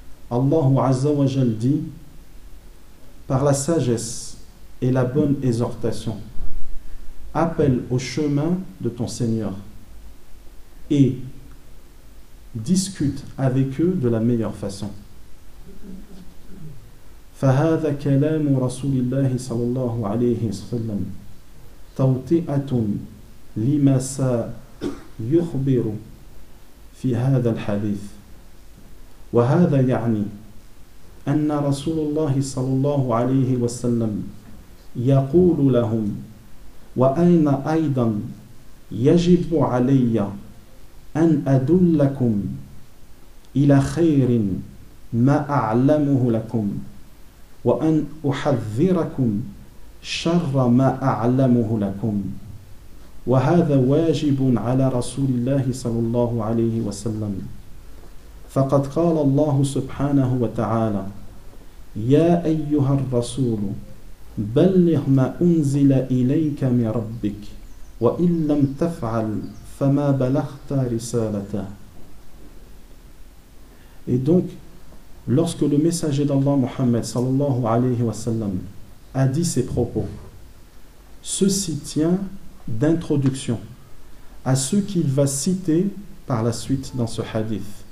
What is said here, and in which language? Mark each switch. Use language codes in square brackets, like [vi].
[fr] Allah Azza wa Jal dit, par la sagesse et la bonne exhortation, appelle au chemin de ton Seigneur. Et discute avec eux de la meilleure façon. [ar] فهذا كلام رسول الله صلى الله عليه وسلم توطئة لما سيخبر في هذا الحديث وهذا يعني أن رسول الله صلى الله عليه وسلم يقول لهم وأين أيضا يجب علي أن أدلكم إلى خير ما أعلمه لكم وأن أحذركم شر ما أعلمه لكم وهذا واجب على رسول الله صلى الله عليه وسلم فقد قال الله سبحانه وتعالى يا أيها الرسول بلغ ما أنزل إليك من ربك وإن لم تفعل فَمَا بَلَغْتَ رِسَالَتَ. [fr] Et donc, lorsque le messager d'Allah Muhammad sallallahu alayhi wa sallam a dit ces propos, ceci tient d'introduction à ce qu'il va citer par la suite dans ce hadith.